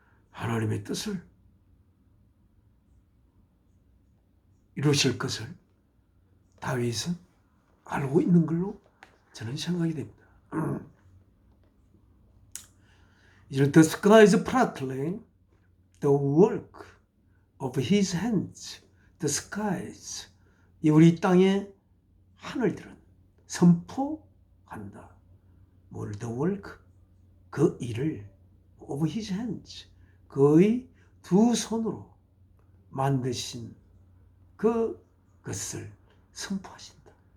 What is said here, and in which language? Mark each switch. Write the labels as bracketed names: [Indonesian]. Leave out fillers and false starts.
[Korean] 하나님의 뜻을 이루실 것을 다윗은 알고 있는 걸로 저는 생각이 됩니다. [English] The skies proclaim the work of his hands. The skies, [Korean] 우리 땅의 하늘들은 선포한다. 뭘? [English] The work, [Korean] 그 일을 [English] of his hands, [Korean] 그의 두 손으로 만드신 그것을 선포하신다.